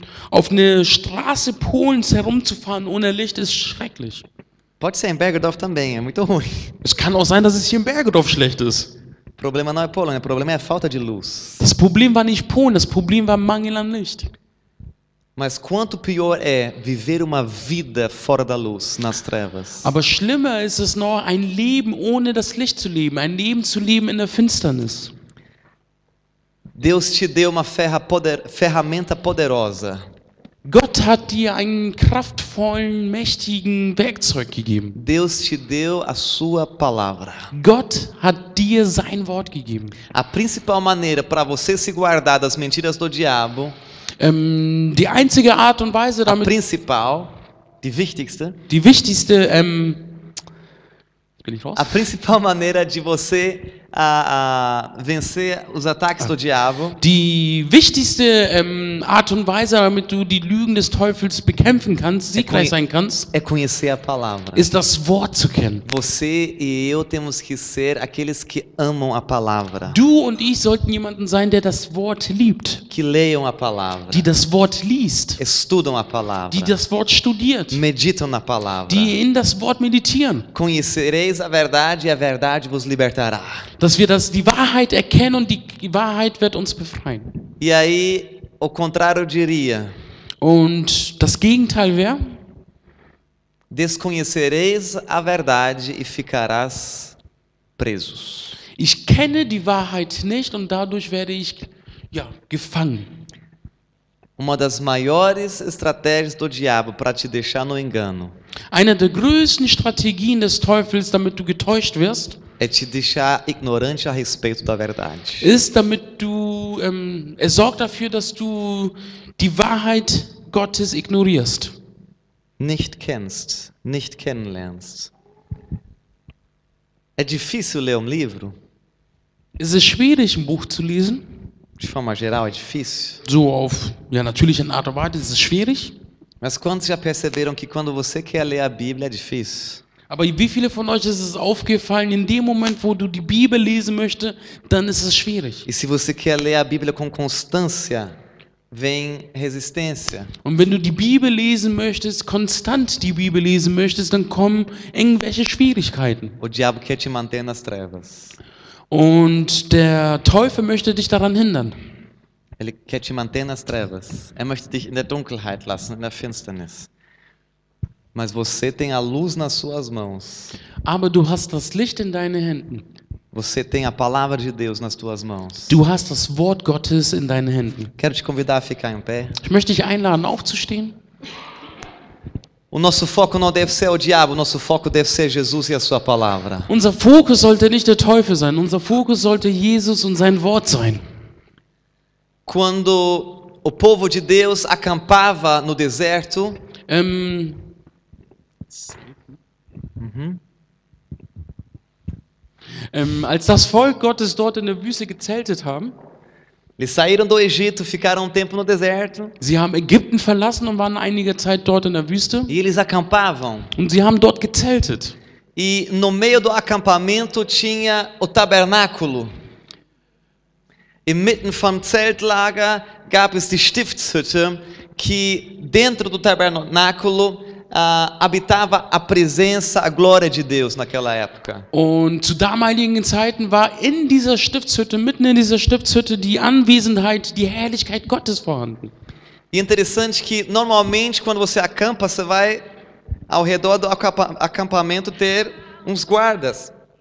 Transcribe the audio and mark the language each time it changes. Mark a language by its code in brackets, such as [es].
[de] Auf eine Straße Polens herumzufahren ohne Licht ist schrecklich. [pt] Pode ser em Bergedorf também, é muito ruim. [de] Es kann auch sein, dass es hier in Bergedorf schlecht ist. [pt] O problema não é Polônia, o problema é a falta de luz. [de] Das Problem war nicht Polen, das Problem war Mangel an Licht. [pt] Mas quanto pior é viver uma vida fora da luz, nas trevas. [de] Aber schlimmer ist es noch, ein Leben ohne das Licht zu leben, ein Leben zu leben in der Finsternis. [pt] Deus te deu uma ferramenta poderosa. [de] Gott hat dir einen kraftvollen, mächtigen Werkzeug gegeben. [pt] Deus te deu a sua palavra. [de] Gott hat dir sein Wort gegeben. [pt] A principal maneira para você se guardar das mentiras do diabo, [de] Die einzige Art und Weise, [pt] a [de] damit principal, die wichtigste, die wichtigste, bin ich raus? [pt] a principal maneira de você vencer os ataques do diabo [de] Die wichtigste Art und Weise, damit du die Lügen des Teufels bekämpfen kannst, siegreich sein kannst, [pt] é conhecer a palavra. [de] ist das Wort zu kennen. [pt] Você e eu temos que ser aqueles que amam a palavra, [de] Du und ich sollten jemanden sein, der das Wort liebt, [pt] que leiam a palavra, [de] die das Wort liest, [pt] estudam a [de] die [pt] palavra, [de] das Wort studiert, [pt] meditam na palavra. [de] die in das Wort meditieren. [pt] Conhecereis a verdade e a verdade vos libertará. [de] Dass wir die Wahrheit erkennen und die Wahrheit wird uns befreien. [pt] E aí, o contrário diria: [de] Und das Gegenteil wäre, [pt] desconhecereis a verdade e ficarás presos. [de] ich kenne die Wahrheit nicht und dadurch werde ich gefangen. [pt] Uma das maiores estratégias do diabo para te deixar no engano [de] Eine der größten Strategien des Teufels, damit du getäuscht wirst, [pt] é te deixar ignorante a respeito da verdade. [de] ist, er sorgt dafür, dass du die Wahrheit Gottes ignorierst. Nicht kennst, nicht kennenlernst. [pt] É difícil ler livro? [de] Es ist schwierig, ein Buch zu lesen. [pt] De forma geral, é difícil. [de] So auf, natürlich in Art und Weise ist es schwierig. [pt] Mas quantos já perceberam que quando você quer ler a Bíblia é difícil? [de] Aber wie viele von euch ist es aufgefallen, in dem Moment, wo du die Bibel lesen möchtest, dann ist es schwierig. [pt] E se você quer ler a Bíblia com constância, vem resistência. [de] Und wenn du die Bibel lesen möchtest, konstant die Bibel lesen möchtest, dann kommen irgendwelche Schwierigkeiten. [pt] O diabo quer te manter nas trevas. [de] Und der Teufel möchte dich daran hindern. [pt] Ele quer te manter nas trevas. [de] Er möchte dich in der Dunkelheit lassen, in der Finsternis. [pt] Mas você tem a luz nas suas mãos. [de] Aber du hast das Licht in deinen Händen. [pt] Você tem a palavra de Deus nas tuas mãos. [de] Du hast das Wort Gottes in deinen Händen. [pt] Quero te convidar a ficar em pé. [de] Ich möchte dich einladen, aufzustehen. [pt] O nosso foco não deve ser o diabo, o nosso foco deve ser Jesus e a sua palavra. [de] Unser Fokus sollte nicht der Teufel sein, unser Fokus sollte Jesus und sein Wort sein. [pt] Quando o povo de Deus acampava no deserto, [de] als das Volk Gottes dort in der Wüste gezeltet haben, [pt] eles saíram do Egito, ficaram um tempo no deserto, [de] sie haben Ägypten verlassen und waren einige Zeit dort in der Wüste [pt] e eles acampavam. [de] und sie haben dort gezeltet. [pt] E no meio do acampamento tinha o tabernáculo. [de] Inmitten vom Zeltlager gab es die Stiftshütte, [pt] que dentro do tabernáculo habitava a presença, a glória de Deus naquela época. [de] Und zu damaligen Zeiten war in dieser Stiftshütte, mitten in dieser Stiftshütte, die Anwesenheit, die Herrlichkeit Gottes vorhanden. [pt] E interessante que normalmente quando você acampa, você vai ao redor do acampamento ter uns guardas.